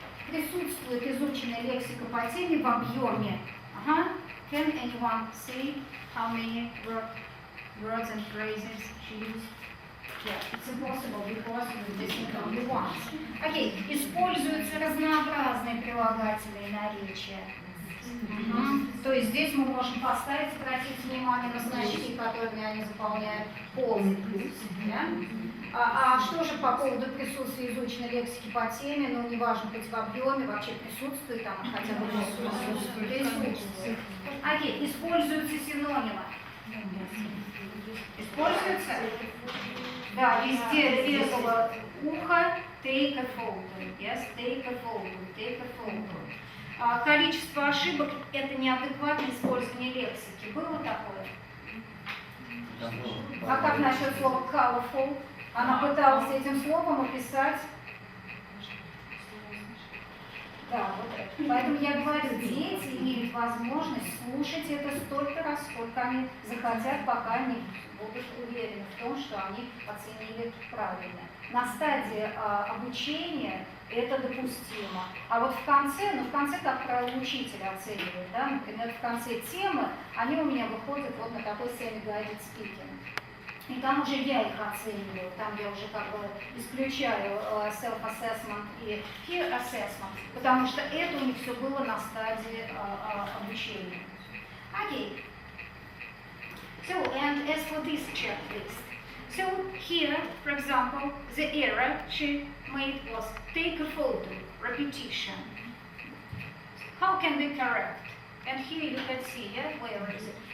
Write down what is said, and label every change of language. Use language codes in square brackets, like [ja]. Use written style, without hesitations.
[ru] Присутствует изученная лексика по теме в объеме. [en] Can anyone say how many words and phrases she used? Yeah, it's impossible because this is only once. [ru] Okay, используются разнообразные прилагательные наречия. То есть здесь мы можем поставить, обратить внимание на значки, которыми они заполняют полный плюс. Да? А что же по поводу присутствия изученной лексики по теме, ну неважно, хоть в объеме, вообще присутствует там, хотя бы присутствует. Окей, используются синонимы. Используются? Да, везде резало ухо, [en] take a photo. Yes, take a photo, take a photo. [ru] Количество ошибок – это неадекватное использование лексики. Было такое? А как насчет слова colorful? Она пыталась этим словом описать. Да, вот это. Поэтому я говорю, дети имеют возможность слушать это столько раз, сколько они захотят, пока они будут уверены в том, что они оценили правильно. На стадии обучения это допустимо. А вот в конце, как правило, учитель оценивает, да, например, в конце темы, они у меня выходят вот на такой semi-guided speaking. И там уже я их оцениваю, там я уже как бы исключаю self-assessment и peer assessment, потому что это у них все было на стадии обучения. [en] Okay. So, and as for this checklist, so here, for example, the error she made was take a photo, repetition. How can we correct? And here you can see, yeah, where is it?